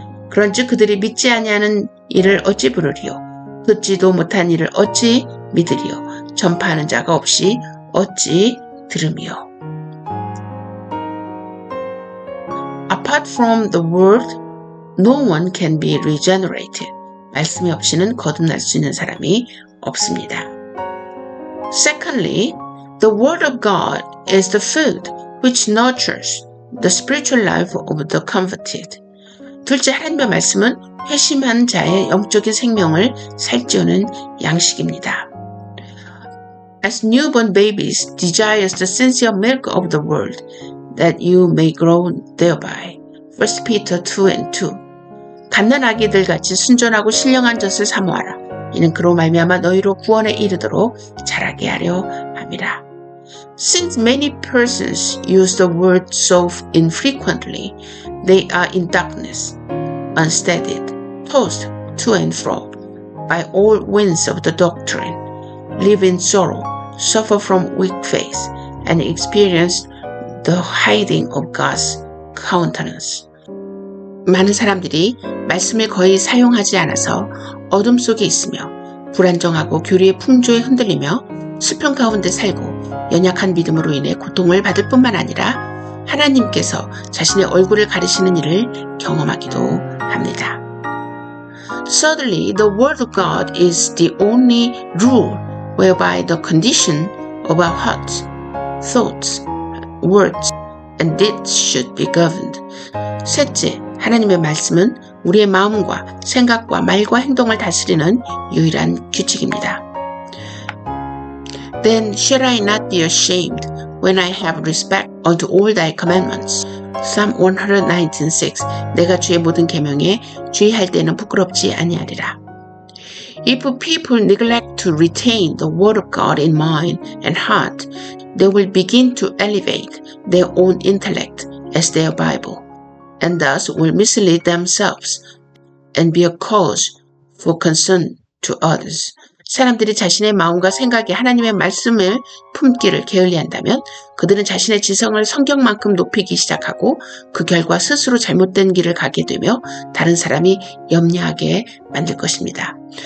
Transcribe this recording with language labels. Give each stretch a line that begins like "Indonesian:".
Korean: 그런즉 그들이 믿지 아니하는 이를 어찌 부르리요? 듣지도 못한 이를 어찌 믿으리요? 전파하는 자가 없이 어찌 들으리요?
English: Apart from the word, no one can be regenerated.
Korean: 말씀이 없이는 거듭날 수 있는 사람이 없습니다.
English: Secondly, the word of God is the food which nurtures the spiritual life of the converted.
Korean: 둘째, 하나님의 말씀은 회심한 자의 영적인 생명을 살찌우는 양식입니다.
English: As newborn babies desires the sincere milk of the word, that you may grow thereby. 1 Peter 2:2.
Korean: 갓난 아기들 같이 순전하고 신령한 젖을 사모하라. 이는 그로 말미암아 너희로 구원에 이르도록 자라게 하려 함이라.
English: Since many persons use the word so infrequently, they are in darkness, unsteadied, tossed to and fro by all winds of the doctrine, live in sorrow, suffer from weak faith, and experience the hiding of God's countenance.
Korean: 많은 사람들이 말씀을 거의 사용하지 않아서 어둠 속에 있으며 불안정하고 교리의 풍조에 흔들리며 수평 가운데 살고 연약한 믿음으로 인해 고통을 받을 뿐만 아니라 하나님께서 자신의 얼굴을 가리시는 일을 경험하기도 합니다.
English: Thirdly, the word of God is the only rule whereby the condition of our hearts, thoughts, words, and deeds should be governed.
Korean: 셋째, 하나님의 말씀은 우리의 마음과 생각과 말과 행동을 다스리는 유일한 규칙입니다.
English: Then shall I not be ashamed when I have respect unto all thy commandments. Psalm 119:6.
Korean: 내가 주의 모든 계명에 주의할 때는 부끄럽지 아니하리라.
English: If people neglect to retain the word of God in mind and heart, they will begin to elevate their own intellect as their Bible, and thus will mislead themselves and be a cause for concern to others.
Korean: 사람들이 자신의 마음과 생각에 하나님의 말씀을 품기를 게을리한다면 그들은 자신의 지성을 성경만큼 높이기 시작하고 그 결과 스스로 잘못된 길을 가게 되며 다른 사람이 염려하게 만들 것입니다.